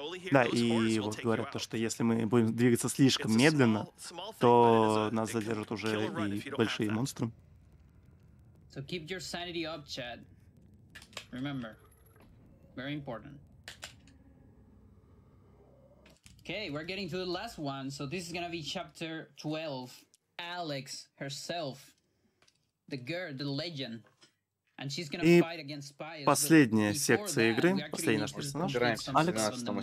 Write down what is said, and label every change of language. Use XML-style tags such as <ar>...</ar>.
<ru>Да, и вот говорят то, что если мы будем двигаться слишком медленно, то нас задержат уже и большие монстры.</ru> <en>So keep your sanity up, Chad. Remember, very important. Okay, we're getting to the last one. So this is gonna be chapter 12. Alex herself, the girl, the legend. And she's gonna fight against spies.</en> <ru>Последняя секция игры, последний наш персонаж, Алекс.</ru>